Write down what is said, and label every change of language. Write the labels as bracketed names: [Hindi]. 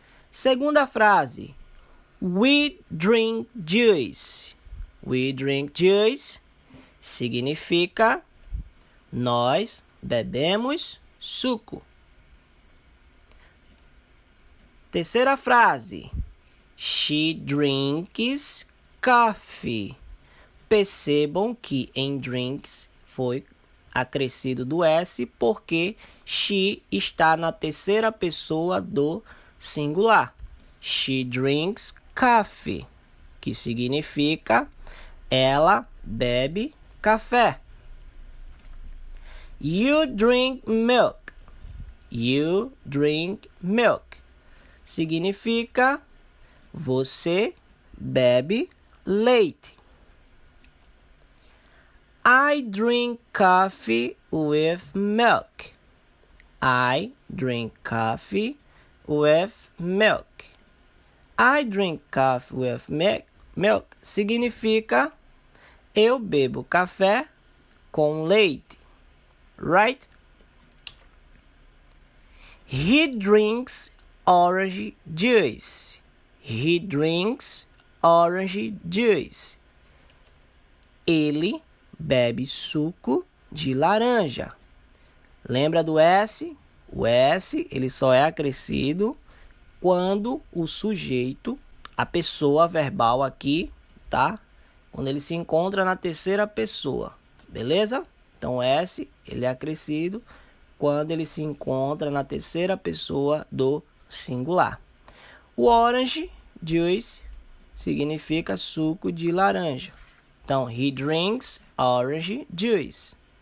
[Portuguese] Segunda frase, [English] we drink juice. We drink juice [Portuguese] significa nós bebemos suco. Terceira frase, [English] she drinks coffee. [Portuguese] Percebam que em drinks foi acrescido do S porque she está na terceira pessoa do singular. [English] She drinks coffee, [Portuguese] que significa ela bebe café. [English] You drink milk. You drink milk [Portuguese] significa você bebe leite. [English] I drink coffee with milk. I drink coffee with milk. I drink coffee with milk [Portuguese] significa eu bebo café com leite. [English] Right? He drinks orange juice. He drinks orange juice. [Portuguese] Ele bebe suco de laranja. Lembra do S? O S, ele só é acrescido quando o sujeito, a pessoa verbal aqui, tá? Quando ele se encontra na terceira pessoa, beleza? Então, o S, ele é acrescido quando ele se encontra na terceira pessoa do singular. O orange juice significa suco de laranja. [English] Então, he drinks orange juice.